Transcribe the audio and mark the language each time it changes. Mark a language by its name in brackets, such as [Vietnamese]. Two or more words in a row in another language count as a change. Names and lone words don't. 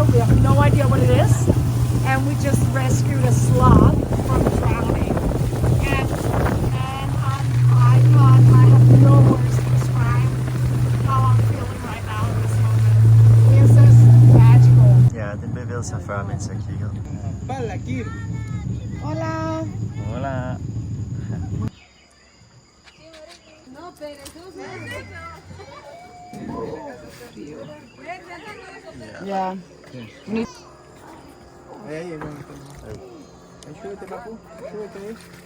[English] We have no idea what it is. And we just rescued a sloth from drowning. And I have no words to describe how I'm feeling right now in this moment. This is magical. [Dutch] Ja, dit ben veel safari mensen hier. [Spanish] Pala, aquí. Hola. Hola. [English] Yeah. [Spanish] Ahí, ahí, bueno. Ahí, súbete, papu. Súbete ahí.